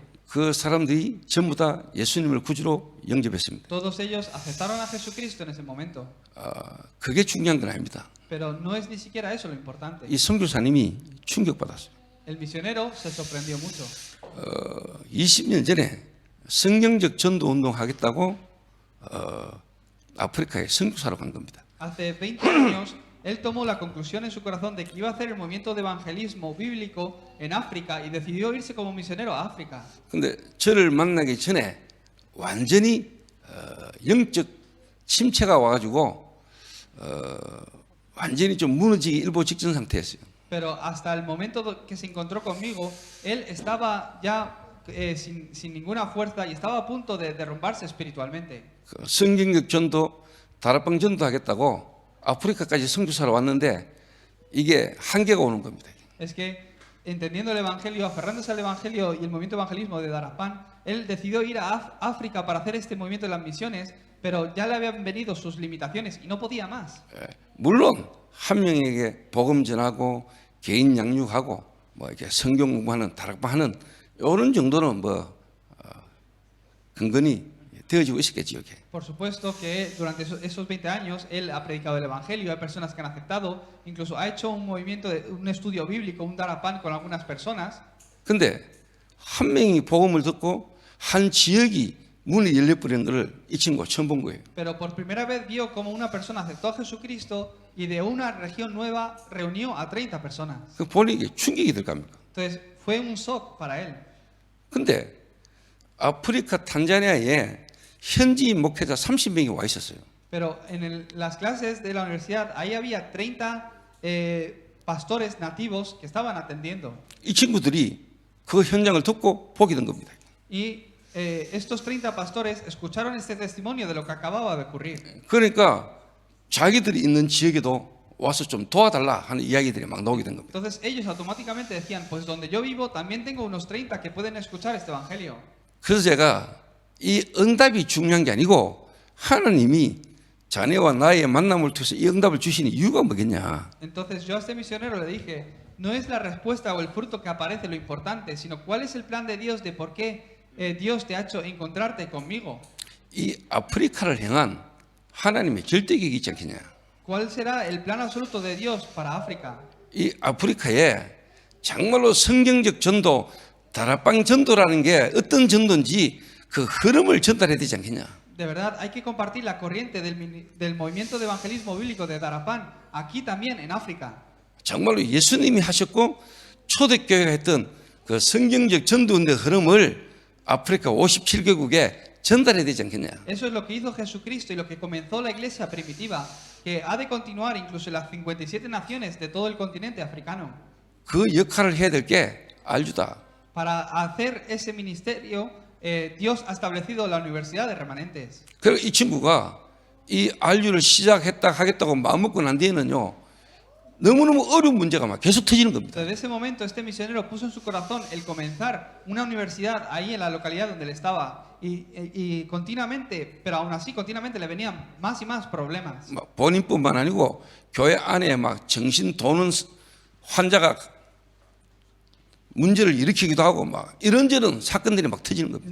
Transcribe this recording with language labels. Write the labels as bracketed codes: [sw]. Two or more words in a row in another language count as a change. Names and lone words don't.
[ko] 그 사람들이 전부 다 예수님을 구주로 영접했습니다. [es] Todos ellos aceptaron a Jesucristo en ese momento. [ko] 그게 중요한 건 아닙니다. [es] Pero no es ni siquiera eso lo importante. [ko] 이 선교사님이 충격받았어요. [es] El misionero se sorprendió mucho. [ko] 20년 전에 성경적 전도 운동 하겠다고 아프리카에 선교사로 간 겁니다. [es] Hace 20 años, él tomó la conclusión en su corazón de que iba a hacer el movimiento de evangelismo bíblico en África y decidió irse como misionero a África. [ko] 근데 저를 만나기 전에 완전히 영적 침체가 와가지고 완전히 좀 무너지기 일보 직전 상태였어요. [es] Pero hasta el momento que se encontró conmigo, él estaba ya sin ninguna fuerza y estaba a punto de derrumbarse espiritualmente. [ko] 그 성경적 전도, 다락방 전도 하겠다고 아프리카까지 선교사로 왔는데 이게 한계가 오는 겁니다. [es] Es que entendiendo el evangelio, aferrándose al evangelio y el movimiento evangelismo de Darapán, él decidió ir a África para hacer este movimiento de las misiones, pero ya le habían venido sus limitaciones y no podía más. [ko] 물론 한 명에게 복음 전하고 개인 양육하고 뭐 이렇게 성경 공부하는 다락방 하는 이런 정도는 뭐 근근히 되어지고 있었겠죠. 이게. [es] Por supuesto que durante esos 20 años él ha predicado el evangelio, hay personas que han aceptado, incluso ha hecho un movimiento, un estudio bíblico, un Darapán con algunas personas. [ko] 근데 한 명이 복음을 듣고 한 지역이 문이 열려버리는 것을 이 친구가 처음 본 거예요. [es] Pero por primera vez vio como una persona aceptó a Jesucristo y de una región nueva reunió a 30 personas. [ko] 그 보니 이게 충격이 될 겁니까? [es] Entonces fue un shock para él. [ko] 근데 아프리카 탄자니아에 현지 목회자 30명이 와 있었어요. [es] Pero en las clases de la universidad ahí había 30 pastores nativos que estaban atendiendo. [ko] 이 친구들이 그 현장을 듣고 보게 된 겁니다. [es] Y estos 30 pastores escucharon este testimonio de lo que acababa de ocurrir. [ko] 그러니까 자기들이 있는 지역에도 와서 좀 도와달라 하는 이야기들이 막 나오게 된 겁니다. [es] Entonces ellos automáticamente decían, pues donde yo vivo también tengo unos 30 que pueden escuchar este evangelio. [ko] 그래서 제가 이 응답이 중요한 게 아니고 하나님이 자네와 나의 만남을 통해서 이 응답을 주시는 이유가 뭐겠냐. [es] Entonces yo a este misionero le dije, no es la respuesta o el fruto que aparece lo importante, sino cuál es el plan de Dios de por qué Dios te ha hecho encontrarte conmigo. [ko] 이 아프리카를 향한 하나님의 결대기가 있지 않겠냐. [es] ¿Cuál será el plan absoluto de Dios para África? [ko] 이 아프리카에 정말로 성경적 전도, 다락방 전도라는 게 어떤 전도인지 그 흐름을 전달해야 되지 않겠냐. [es] De verdad, hay que compartir la corriente del movimiento de evangelismo bíblico de Darapán aquí también en África. [ko] 정말로 예수님이 하셨고 초대교회가 했던 그 성경적 전도운동의 흐름을 아프리카 57개국에 전달해야 되지 않겠냐. [es] Eso es lo que hizo Jesucristo y lo que comenzó la iglesia primitiva, que ha de continuar incluso en las 57 naciones de todo el continente africano. [ko] 그 역할을 해야 될 게 알주다. [es] Para hacer ese ministerio, Dios ha establecido la universidad de remanentes. [ko] 그리고 이 친구가 이 알주를 시작했다 하겠다고 마음먹고 난 뒤에는요, 너무너무 어려운 문제가 막 계속 터지는 겁니다. [es] Desde ese momento este misionero puso en su corazón el comenzar una universidad ahí en la localidad donde él estaba y continuamente, pero aún así continuamente le venían más y más problemas. [ko] 막 본인뿐만 아니고 교회 안에 막 정신 도는 환자가 문제를 일으키기도 하고 막 이런저런 사건들이 막 터지는 겁니다.